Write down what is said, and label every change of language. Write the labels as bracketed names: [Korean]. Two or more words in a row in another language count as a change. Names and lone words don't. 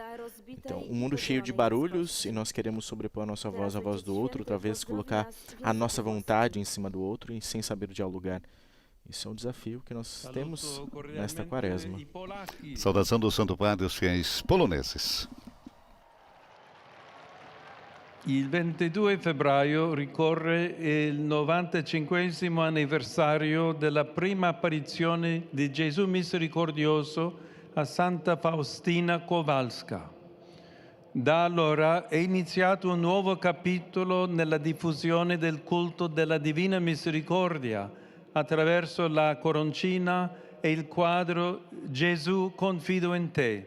[Portuguese] Então, um mundo cheio de barulhos e nós queremos sobrepor a nossa voz à voz do outro, outra vez colocar a nossa vontade em cima do outro e sem saber dialogar. Isso é um desafio que nós temos nesta quaresma. Saudação do Santo Padre aos fiéis poloneses. [Italian] Il 22 febbraio ricorre il 95esimo anniversario della prima apparizione di Gesù misericordioso a Santa Faustina Kowalska. Da allora è iniziato un nuovo capitolo nella diffusione del culto della Divina Misericordia attraverso la coroncina e il quadro Gesù confido in te.